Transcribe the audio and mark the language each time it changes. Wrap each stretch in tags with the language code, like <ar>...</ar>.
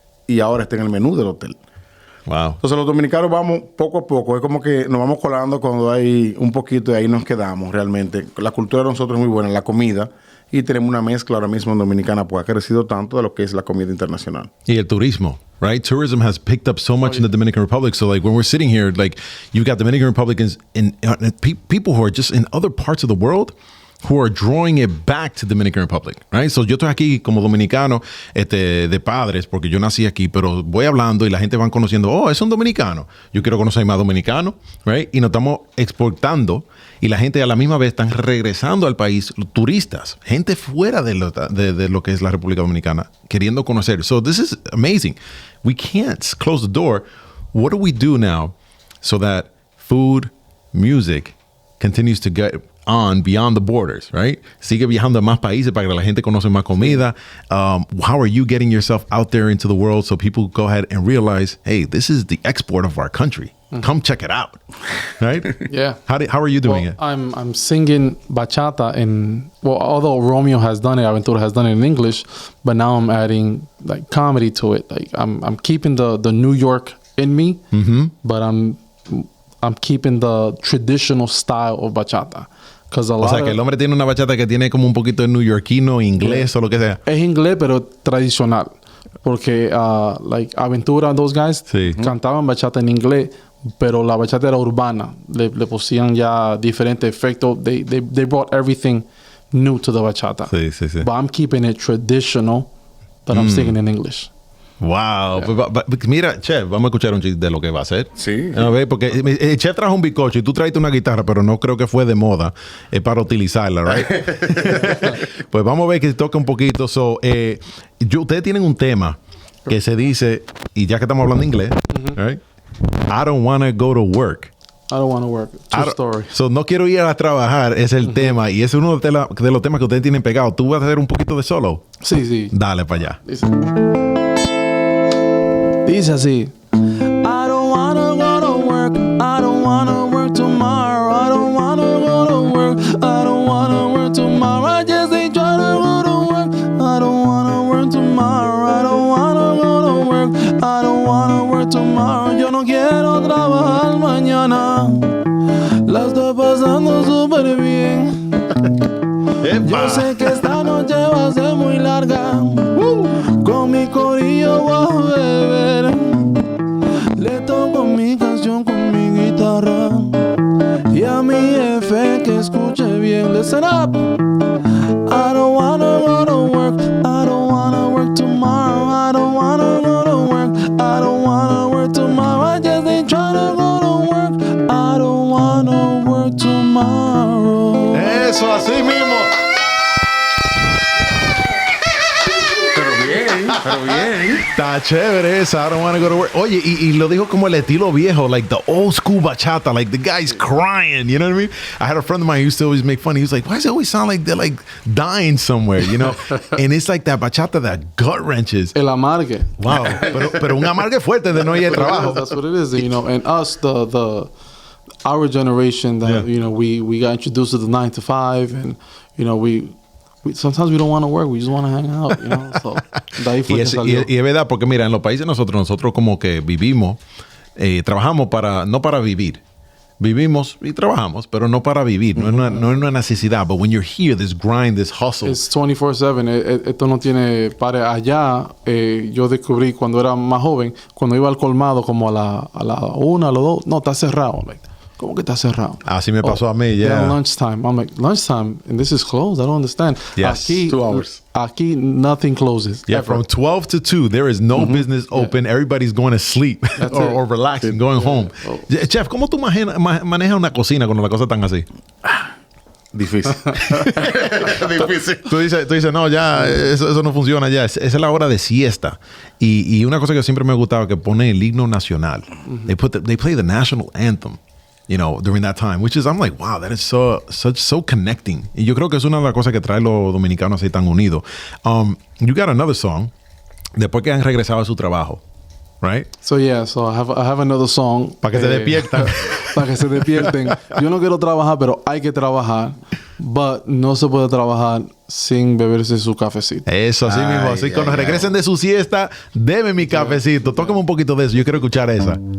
<es>Y ahora está en el menú del hotel. Wow. Entonces los dominicanos vamos poco a poco, es como que nos vamos colando cuando hay un poquito y ahí nos quedamos realmente. La cultura de nosotros es muy buena, la comida, y tenemos una mezcla ahora mismo en Dominicana, pues ha crecido tanto de lo que es la comida internacional. Y el turismo,</es> <en>right? Tourism has picked up so much in the Dominican Republic. So like when we're sitting here, like you've got Dominican Republicans and people who are just in other parts of the world who are drawing it back to Dominican Republic, right?</en> <es>So yo estoy aquí como dominicano de padres porque yo nací aquí, pero voy hablando y la gente van conociendo, oh, es un dominicano. Yo quiero conocer más dominicanos,</es> <en>right?</en> <es>Y nos estamos exportando y la gente a la misma vez están regresando al país, turistas, gente fuera de lo que es la República Dominicana, queriendo conocer.</es> <en>So this is amazing. We can't close the door. What do we do now so that food, music continues to get on beyond the borders, right?</en> <es>Sigue viajando a más países para que la gente conozca más comida.</es> <en>How are you getting yourself out there into the world so people go ahead and realize, hey, this is the export of our country. Come check it out, right? Yeah. How are you doing it? I'm singing bachata although Romeo has done it, Aventura has done it in English, but now I'm adding like comedy to it. Like I'm keeping the New York in me, but I'm keeping the traditional style of bachata.</en> <es>O sea, que el hombre tiene una bachata que tiene como un poquito de neoyorquino, inglés o lo que sea. Es inglés, pero tradicional. Porque,</es> <en>like, Aventura, those guys,</en> <es>cantaban bachata en inglés, pero la bachata era urbana. Le pusían ya diferentes efectos.</es> <en>They brought everything new to the bachata.</en> <es>Sí.</es> <en>But I'm keeping it traditional, but I'm singing in English. Wow. Yeah.</en> <es>Pues, mira, Chef, vamos a escuchar un chiste de lo que va a hacer. Sí. A ver, porque el Chef trajo un bizcocho y tú traiste una guitarra, pero no creo que fue de moda para utilizarla,</es> <en>right?</en> <es>Pues vamos a ver que toca un poquito. Ustedes tienen un tema que se dice, y ya que estamos hablando inglés,</es> <en>right? I don't want to go to work. I don't want to work. True story.</en> <es>So, no quiero ir a trabajar, es el tema. Y es uno de los temas que ustedes tienen pegados. ¿Tú vas a hacer un poquito de solo? Sí. Dale para allá. Dice así.</es> <en>I don't wanna go to work. I don't wanna work tomorrow. I don't wanna go to work. I don't wanna work tomorrow. I just ain't trying to go to work. I don't wanna work tomorrow. I don't wanna go to work. I don't wanna work tomorrow.</en> <es>Yo no quiero trabajar mañana. La estoy pasando súper bien. Yo sé que esta noche va a ser muy larga. Con mi corillo voy a beber. Le toco mi canción con mi guitarra. Y a mi jefe que escuche bien.</es> <en>Listen up. I don't wanna go to work. I don't wanna work tomorrow. I don't wanna go to work. I don't wanna work tomorrow. I just ain't trying to go to work. I don't wanna work tomorrow.</en> <es>Eso, así mismo. Pero bien. Está chévere esa.</es> <en>I don't want to go to work.</en> <es>Oye, y lo dijo como el estilo viejo,</es> <en>like the old school bachata, like the guy's crying, you know what I mean? I had a friend of mine who used to always make fun. He was like, why does it always sound like they're like dying somewhere, you know? And it's like that bachata that gut wrenches.</en> <es>El amargue. Wow. Pero un amargue fuerte de no ir al trabajo.</es> <en>That's what it is, you know. And us, our generation, that you know, we got introduced to the 9 to 5, and you know, we sometimes we don't want to work, we just want to hang out, you know.</en> <es>So, de ahí fue que salió. Y es verdad, porque mira, en los países nosotros como que vivimos, trabajamos no para vivir. Vivimos y trabajamos, pero no para vivir. No es una necesidad.</es> <en>But when you're here, this grind, this hustle. It's 24/7.</en> <es>Esto no tiene pare. Allá, yo descubrí cuando era más joven, cuando iba al colmado como a la 1, a las 2, no, está cerrado.</es> <en>Like,</en> <es>¿Cómo que está cerrado? Así me pasó a mí,</es> <en>yeah. Lunchtime. I'm like, lunchtime? And this is closed? I don't understand. Yes.</en> <es>Aquí,</es> <en>2 hours.</en> <es>Aquí,</es> <en>nothing closes. Yeah, ever. from 12 to 2, there is no business open. Everybody's going to sleep or relaxing, going home. Oh.</en> <es>Chef, ¿cómo tú manejas una cocina cuando la cosa están así? Difícil. Difícil. Tú dices, no, ya, eso no funciona ya. Esa es la hora de siesta. Y una cosa que siempre me gustaba que pone el himno nacional.</es> <en>They play the national anthem, you know, during that time, which is, I'm like, wow, that is so connecting.</en> <es>Y yo creo que es una de las cosas que trae los dominicanos así tan unidos.</es> <en>You got another song,</en> <es>después que han regresado a su trabajo,</es> <en>right? So yeah, so I have another song.</en> <es>Para que se despiertan. Para que se despierten. Yo no quiero trabajar, pero hay que trabajar.</es> <en>But</en> <es>no se puede trabajar sin beberse su cafecito. Eso, así mismo. Así cuando regresen de su siesta, deme mi cafecito. Tócame un poquito de eso. Yo quiero escuchar esa.</es>